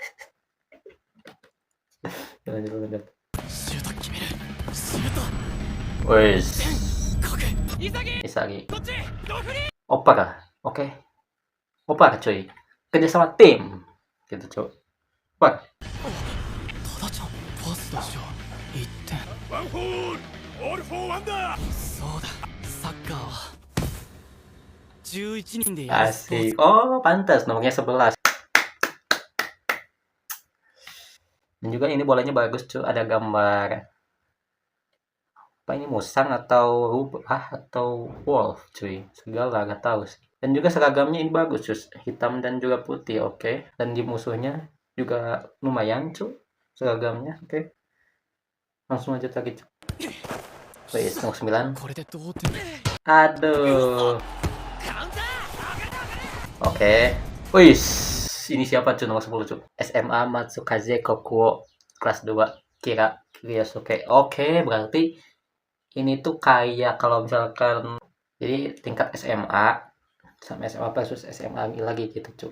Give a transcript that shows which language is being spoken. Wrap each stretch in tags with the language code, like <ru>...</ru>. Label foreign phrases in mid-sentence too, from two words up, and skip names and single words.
<id>Lanjut. Wis. Isagi. Opa kah? Oke. Opa cuy. Kerja sama tim. Gitu cuy. Opa.</id> <ja>タダちゃんパス出しよう1点ワンフォールオールフォーワンだそうだサッカーは11人でやるスポー</ja> <id>Asik. Oh, pantas nomornya 11. Dan juga ini bolanya bagus cuy. Ada gambar apa ini musang atau rubah atau wolf cuy. Segala gak tahu sih. Dan juga seragamnya ini bagus cuy. Hitam dan juga putih. Oke. Dan di musuhnya juga lumayan cuy. Seragamnya. Oke. Langsung aja lagi cuy. Wih, nomor 9.</id> <ja>これで同点</ja> <id>Aduh. Oke. Wih, ini siapa cuy nomor 10 cuy? SMA Matsukaze Kokuo kelas 2 Kiryosuke. Oke, berarti ini tuh kayak kalau misalkan jadi tingkat SMA sama SMA versus SMA lagi gitu cuy.</id>